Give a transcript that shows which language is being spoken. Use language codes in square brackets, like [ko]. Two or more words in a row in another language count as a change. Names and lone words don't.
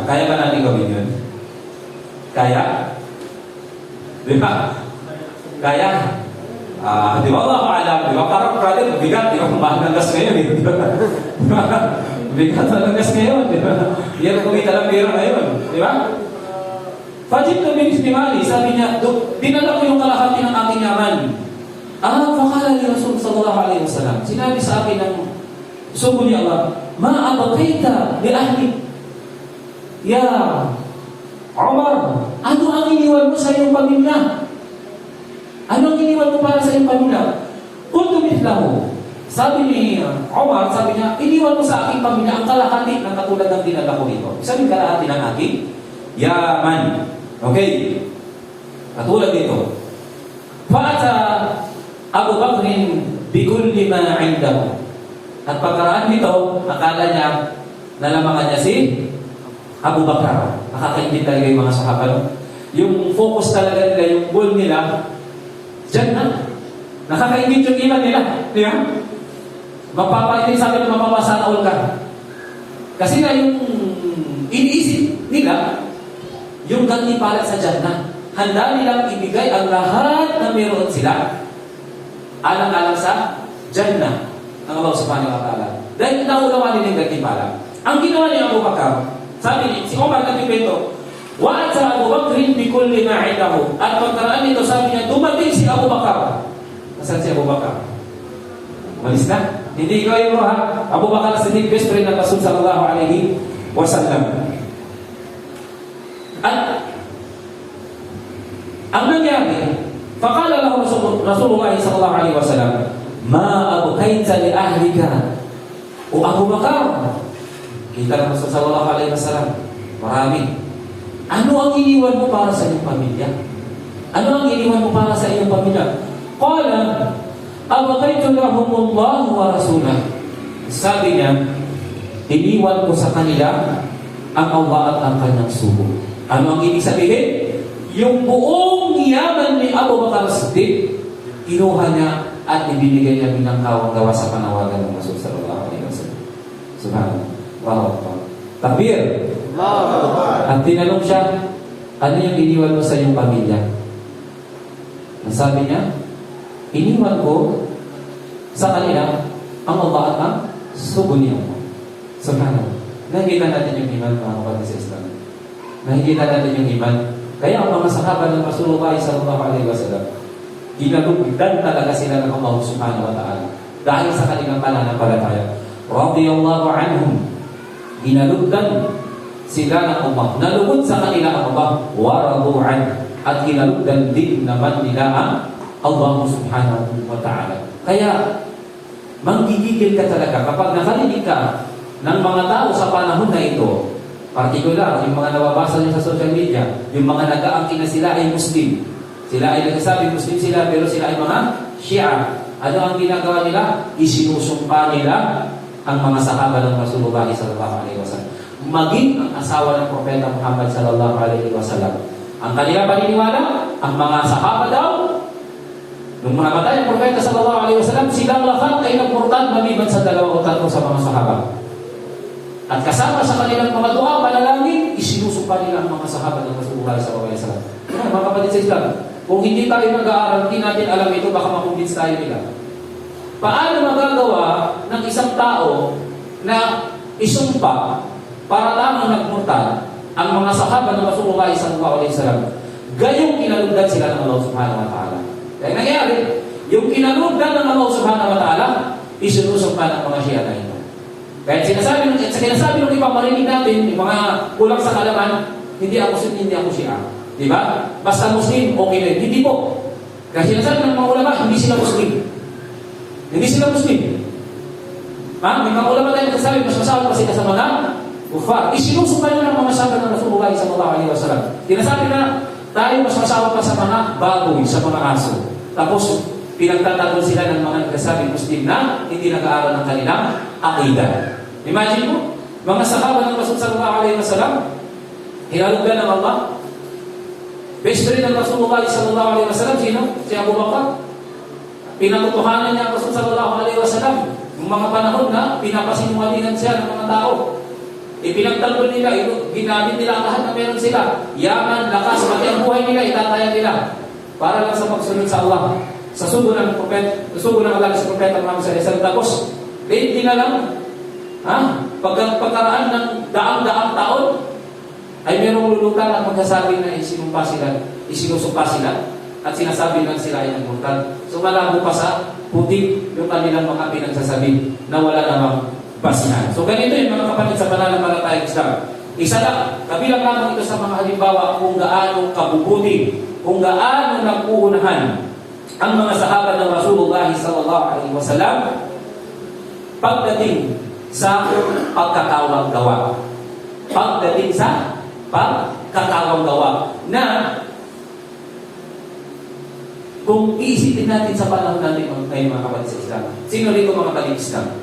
[tl] Kaya ba natin gawin yun? Kaya? Di ba? Kaya? Di ba? [ar] الله أعلم. [tl] Di ba? Parang brother, bigat. Di ba? Mahal ng gas ngayon. Di ba? Bigat ng gas ngayon. Di ba? Yan kumita lang pera ngayon. Di ba? [ar] فجئت بنصف مالي, [tl] sabi niya, dinala ko yung kalahati ng aking yaman. [ar] فقال ni رسول صلى الله عليه وسلم, [tl] sinabi sa akin ng sugo ni Allah, [ar] ما أبقيت لأهلي. يا عمر, [tl] ano ang iniwan mo sa iyong pamilya? Ano ang iniwan mo para sa iyong pamilya? [ar] كنت مثله. [tl] Sabi ni Umar, sabi niya, iniwan mo sa aking pamilya ang kalahati ng katulad ng dinala ko dito. Sabi kalahati ng aking yaman. Okay. Katulad dito. [ar] فأتى أبو بكر بكل ما عنده. [tl] At pagkaraan nito, akala niya nalamangan niya si Abu Bakar. Nakakaintindi talaga yung mga sahabat. Yung focus talaga nila, yung goal nila, dyan na. Nakakaintindi yung iman nila. Di ba? Magpapaintindi sa akin na mapapasana all ka. Kasi nga yung iniisip nila, yung gantimpala sa Jannah. Handa nilang ibigay ang lahat na meron sila alang-alang sa Jannah ng Allah [ar] سبحانه وتعالى. [tl] Dahil naunawa nila yung gantimpala. Ang ginawa niya Abu Bakar, sabi niya, si Umar nagpipento, [ar] وأتى أبو بكر بكل ما عنده. [tl] At pagkaraan nito, sabi niya, dumating si Abu Bakar. Nasaan si Abu Bakar? Malis na? Hindi ko yung ha? Abu Bakar As-Siddiq, [en] best friend [tl] ng Rasul [ar] صلى الله عليه وسلم. [tl] At ang nangyari, [ar] فقال له رسول الله صلى الله عليه وسلم، ما أبقيت لأهلك. [tl] O Abu Bakar, kita ng Rasul [ar] صلى الله عليه وسلم, [tl] marami. Ano ang iniwan mo para sa iyong pamilya? Ano ang iniwan mo para sa iyong pamilya? [ar] قال، أبقيت لهم الله ورسوله. [tl] Sabi niya, iniwan ko sa kanila ang Allah at ang kanyang sugo. Ano ang ibig sabihin? Yung buong yaman ni Abu Bakar As-Siddiq, kinuha niya at ibinigay niya bilang kawang-gawa sa panawagan ng Rasul [ar] صلى الله عليه وسلم. سبحان الله. تكبير. [tl] At tinanong siya, ano yung iniwan mo sa iyong pamilya? Ang sabi niya, iniwan ko sa kanila ang Allah at ang sugo niya. [ar] سبحان الله. [tl] Nakikita natin yung iman, mga kapatid sa Islam. Nakikita natin yung iman. Kaya ang mga sahabat ng Rasulullah [ar] صلى الله عليه وسلم, [tl] ginalugdan talaga sila ng Allah [ar] سبحانه وتعالى [tl] dahil sa kanilang pananampalataya. [ar] رضي الله عنهم, [tl] ginalugdan sila ng Allah. Nalugod sa kanila ang Allah, waradu'an, at ginalugdan din naman nila ang Allah [ar] سبحانه وتعالى. [tl] Kaya, manggigigil ka talaga kapag nakarinig ka ng mga tao sa panahon na ito, particular, yung mga nababasa nyo sa [en] social media, [tl] yung mga nag-aangkin na sila ay Muslim. Sila ay nagsasabi Muslim sila, pero sila ay mga Shia. Ano ang ginagawa nila? Isinusumpa nila ang mga sahaba ng Rasulullah [ar] صلى الله عليه وسلم. [tl] Maging ang asawa ng Propeta Muhammad [ar] صلى الله عليه وسلم. [tl] Ang kanila paniniwala, ang mga sahaba daw, nung namatay ang Propeta [ar] صلى الله عليه وسلم, [tl] silang lahat ay nagmurtad maliban sa 2 o 3 sa mga sahaba. At kasama sa kanilang mga dua, panalangin, isinusumpa nila ang mga sahabat ng Rasulullah [ar] صلى الله عليه وسلم. [tl] Mga kapatid sa Islam, kung hindi tayo nag-aaral, hindi natin alam ito, baka makumbins tayo nila. Paano magagawa ng isang tao na isumpa para lamang nagmurtad ang mga sahaba ng Rasulullah [ar] صلى الله عليه وسلم, [tl] gayong kinalugdan sila ng Allah [ar] سبحانه وتعالى. [tl] Kaya nangyari, yung kinalugdan ng Allah [ar] سبحانه وتعالى, [tl] isinusumpa ng mga Shia na ito. Kaya sinasabi ng iba, marinig natin, yung mga kulang sa kalaman, hindi ako Shia. Di ba? Basta Muslim, okay na. Hindi po. Kasi sinasabi ng mga ulama, hindi sila Muslim. Hindi sila Muslim. May mga ulama tayo nagsasabi, mas masawag pa sila sa mga kufar. Isinusumpa nyo ng mga sahabat ng Rasulullah [ar] صلى الله عليه وسلم. [tl] Sinasabi na, tayo mas masawag pa sa mga baboy, sa mga aso. Tapos, pinagtatanggol sila ng mga nagsasabi Muslim na hindi nag-aaral ng kanilang aqidah. Imagine mo, mga sahabat ng Rasul [ar] صلى الله عليه وسلم, [tl] hinalugdan ng Allah. [en] Best friend [tl] ng Rasulullah [ar] صلى الله عليه وسلم, [tl] sino? Si Abu Bakar. Pinatutuhanan niya ang Rasul [ar] صلى الله عليه وسلم. [tl] Yung mga panahon na pinapasinungalingan siya ng mga tao. Ipinagtanggol nila, ginamit nila ang lahat na meron sila. Yaman, lakas, pati ang buhay nila, itataya nila. Para lang sa pagsunod sa Allah. Sa sugo ng Allah sa Propeta Muhammad [ar] صلى الله عليه وسلم. [tl] Tapos, hindi na lang, pagkaraan ng daang-daang taon, ay merong lulutan at magsasabi na isinumpa sila at sinasabi lang sila ay nagmurtad. So malabo pa sa putik yung kanilang mga pinagsasabi na wala namang basihan. So ganito yung mga kapatid sa pananampalatayang Islam. Isa lang, kabilang lamang ito sa mga halimbawa kung gaano kabubuti, kung gaano nagpuunahan ang mga sahabat ng Rasulullah [ar] صلى الله عليه وسلم [tl] pagdating sa pagkakawang gawa. Pagdating sa pagkakawang gawa na kung iisipin natin sa panahon natin ngayon mga kapatid sa Islam, sino rito mga kapatid Islam?